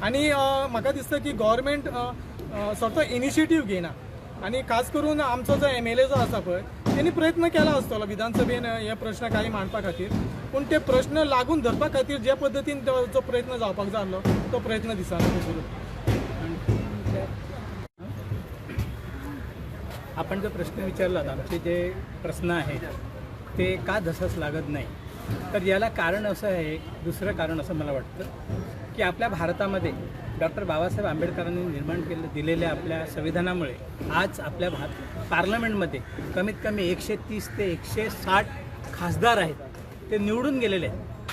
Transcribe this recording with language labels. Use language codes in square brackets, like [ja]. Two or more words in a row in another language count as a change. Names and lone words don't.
[kok] आनी म्हाका दिसता की गव्हर्मेंट स्वता इनिशिएटीव घेयना. आनी खास करून आमचो जो MLA जो आसा पळय तेणी प्रयत्न केला आसतलो विधानसभेन हे प्रश्न काही मांडपा खातीर, पूण ते प्रश्न लागून धरपा खातीर जे पद्दतीन जो प्रयत्न जावपाक जाय आसलो तो प्रयत्न दिसना करून. [mr] आपण जो प्रश्न विचारलात, आमचे जे प्रश्न आहेत ते का धसच लागत नाही, तर याला कारण असं आहे, दुसरं कारण असं मला वाटतं की आपल्या भारतामध्ये डॉक्टर बाबासाहेब आंबेडकरांनी निर्माण दिलेल्या आपल्या संविधानामुळे आज आपल्या पार्लमेंटमध्ये कमीत कमी 130 ते 160 खासदार आहेत, ते निवडून गेलेले आहेत.